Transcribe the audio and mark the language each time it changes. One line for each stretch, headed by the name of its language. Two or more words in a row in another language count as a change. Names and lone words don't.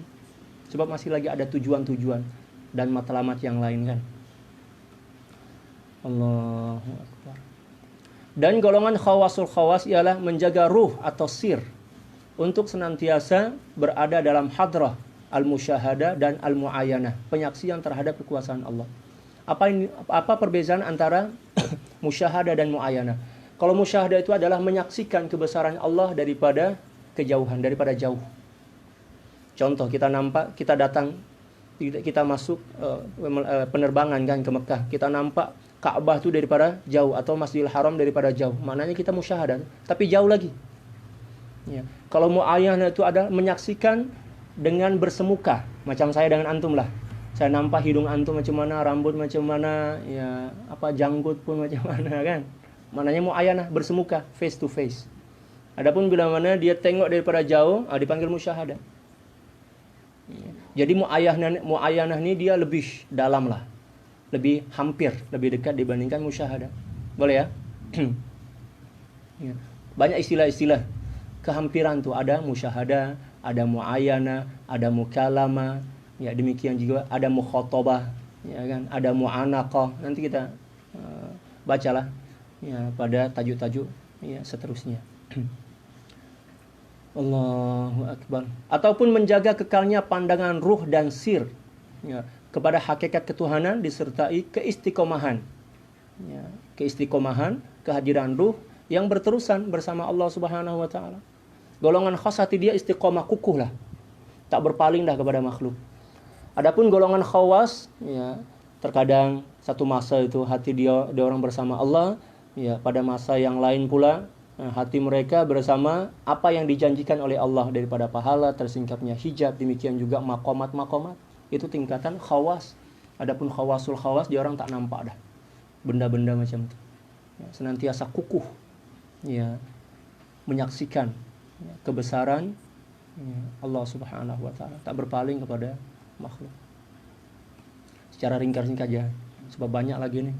Malay: Sebab masih lagi ada tujuan-tujuan dan matlamat yang lain kan.
Arabic: الله أكبر.
Malay: Dan golongan
Arabic: خواص الخواص
Malay: ialah menjaga ruh atau sir untuk senantiasa berada dalam
Arabic: حضرة المشاهدة
Malay: dan al-mu'ayanah, penyaksian terhadap kekuasaan Allah. Apa perbezaan antara musyahadah dan mu'ayanah? Kalau musyahadah itu adalah menyaksikan kebesaran Allah daripada kejauhan, daripada jauh. Contoh, kita datang, kita masuk penerbangan kan ke Mekah, kita nampak Ka'bah itu daripada jauh atau Masjidil Haram daripada jauh. Maknanya kita musyahadah, tapi jauh lagi. Ya. Kalau mu'ayanah itu adalah menyaksikan dengan bersemuka, macam saya dengan antum lah. Saya nampak hidung antum macam mana, rambut macam mana, ya apa janggut pun macam mana kan. Maknanya mu'ayanah, bersemuka,
English: face to face.
Malay: Adapun bila mana dia tengok daripada jauh, dipanggil musyahadah. Jadi mu'ayanah ini dia lebih dalam lah, lebih hampir, lebih dekat dibandingkan musyahadah. Boleh ya? Ya. Banyak istilah-istilah kehampiran tuh, ada musyahadah, ada mu'ayanah, ada mukalama. Ya, demikian juga ada mukhatabah, ya kan, ada mu'anaqah. Nanti kita bacalah ya pada tajuk-tajuk ya seterusnya.
Arabic: الله أكبر.
Malay: Ataupun menjaga kekalnya pandangan ruh dan sir ya, kepada hakikat ketuhanan disertai keistiqomahan. Ya, keistiqomahan, kehadiran ruh yang berterusan bersama Allah
Arabic: سبحانه وتعالى.
Malay: Golongan khas hati dia istiqomah, kukuh lah. Tak berpaling dah kepada makhluk. Adapun golongan khawas, ya, terkadang satu masa itu hati dia orang bersama Allah, ya, pada masa yang lain pula hati mereka bersama apa yang dijanjikan oleh Allah daripada pahala, tersingkapnya hijab, demikian juga makomat-makomat. Itu tingkatan khawas. Adapun
Arabic: خواص الخواص,
Malay: dia orang tak nampak dah benda-benda macam itu. Ya, senantiasa kukuh, ya, menyaksikan ya, kebesaran ya, Allah
Arabic: سبحانه وتعالى,
Malay: tak berpaling kepada makhluk. Secara ringkas saja, sebab banyak lagi nih.